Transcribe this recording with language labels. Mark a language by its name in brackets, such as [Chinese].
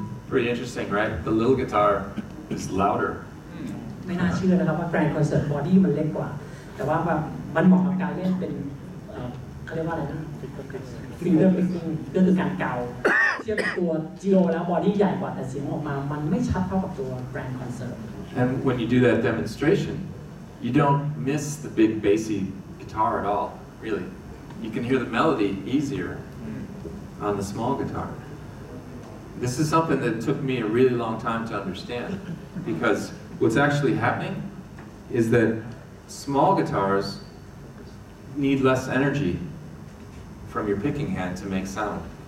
[English] Pretty interesting, right? The little guitar is louder [Thai] ไม่น่าเชื่อนะครับว่าแกรนด์คอนเสิร์ตบอดี้มันเล็กกว่าแต่ว่าแบบมันเหมาะกับการเล่นเป็นเขาเรียกว่าอะไรนะฟิงเกอร์พิกกิ้งก็คือการเกาเทียบกับตัว Geo แล้วบอดี้ใหญ่กว่าแต่เสียงออกมามันไม่ชัดเท่ากับตัวแกรนด์คอนเสิร์ต [English] And when you do that demonstration, you don't miss the big bassy guitar at all, really. You can hear the melody easier on the small guitar. This is something that took me a really long time to understand because what's actually happening is that small guitars need less energy from your picking hand to make sound.